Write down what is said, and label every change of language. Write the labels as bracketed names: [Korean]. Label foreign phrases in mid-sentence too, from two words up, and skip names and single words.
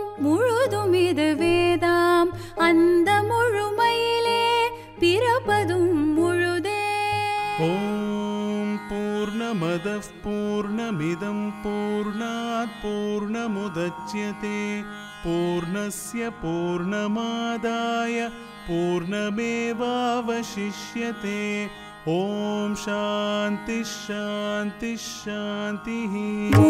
[Tamil] முழுதுமிது வேதாம் அந்த முழுமையிலே பிறப்பதும் முழுதே [Sanskrit] ओम् पूर्णमदः पूर्णमिदम् पूर्णात् पूर्णमुदच्यते पूर्णस्य पूर्णमादाय पूर्णमेवावशिष्यते ओम् शान्ति शान्ति शान्ति